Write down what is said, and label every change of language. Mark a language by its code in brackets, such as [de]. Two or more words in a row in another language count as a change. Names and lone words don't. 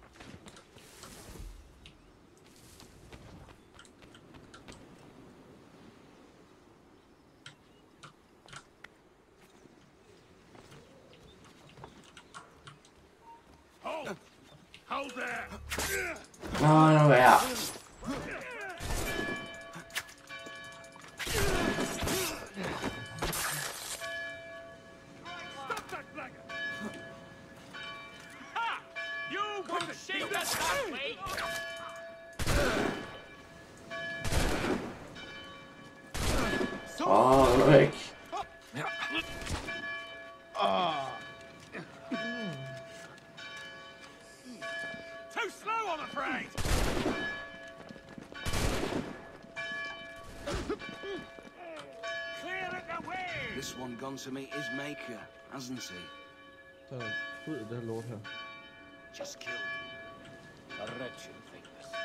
[en] Hold there! [da] Nå, nu er jeg. [en] Stop that blackguard! Ha! You want to shake that way? [da] Åh, nu er jeg væk. [en] Too slow, I'm afraid. Clear it away! This one gone to meet his maker, hasn't he? [da] Så ud af det her lort her. [en] Just killed. A wretched weakness.